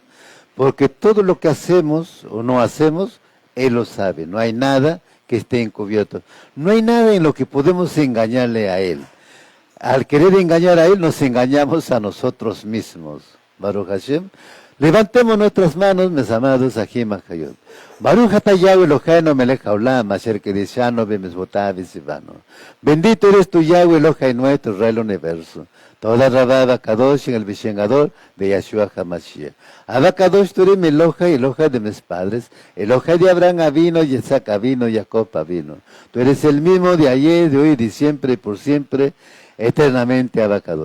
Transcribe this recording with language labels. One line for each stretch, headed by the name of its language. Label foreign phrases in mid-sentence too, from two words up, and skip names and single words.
Spanish: Porque todo lo que hacemos o no hacemos, Él lo sabe. No hay nada que esté encubierto. No hay nada en lo que podemos engañarle a Él. Al querer engañar a Él, nos engañamos a nosotros mismos.
Hebrew: ברוך השם.
Spanish: Levantemos nuestras manos, mis amados,
Hebrew: אחים אחיות. ברוך אתה יהוה אלוהינו מלך העולם, אשר קדשנו במצוותיו וציוונו.
Spanish: Bendito eres tu Yahweh Eloheinu nuestro Rey del universo.
Hebrew: תודה רבה אבא קדוש
Spanish: en el Vishengador de Yahshua HaMashiach. Abacadosh tú eres mi Eloha y Eloha de mis padres. Eloha de Abraham avino, Yitzhak avino, Jacob avino. Tú eres el mismo de ayer, de hoy, de siempre y por siempre, eternamente Abacadosh.